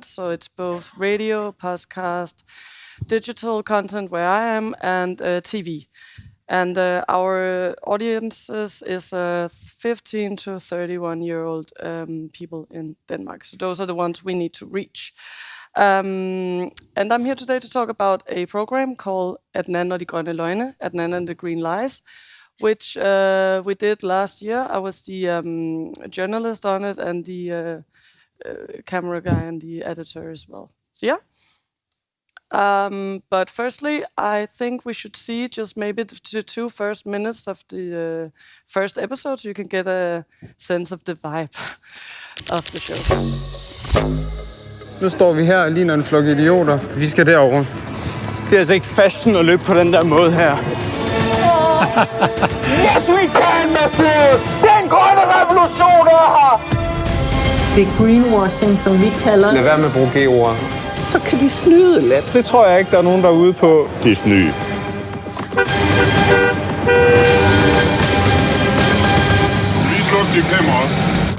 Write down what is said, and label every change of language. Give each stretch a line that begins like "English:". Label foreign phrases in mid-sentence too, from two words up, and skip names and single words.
English: So it's both radio, podcast, digital content where I am, and TV. And our audiences is 15 to 31-year-old people in Denmark. So those are the ones we need to reach. And I'm here today to talk about a program called Adnan og de grønne løgne, Adnan and the Green Lies, which we did last year. I was the journalist on it and the camera guy and the editor as well. So yeah. But firstly, I think we should see just maybe the 2 first minutes of the first episode, so you can get a sense of the vibe of the show.
Danish: Nu står vi her og ligner en flok idioter. Vi skal derover. Det er altså ikke fashion at løbe på den der måde her.
English: Yes, we can, Masud!
Danish: Den grønne revolution er her! Det er greenwashing, som vi kalder. Lad være med at bruge G-ord. Så kan de snyde lidt. Det tror jeg ikke, der er nogen, der er ude på. Det er snyd. Lige sluk det kamera.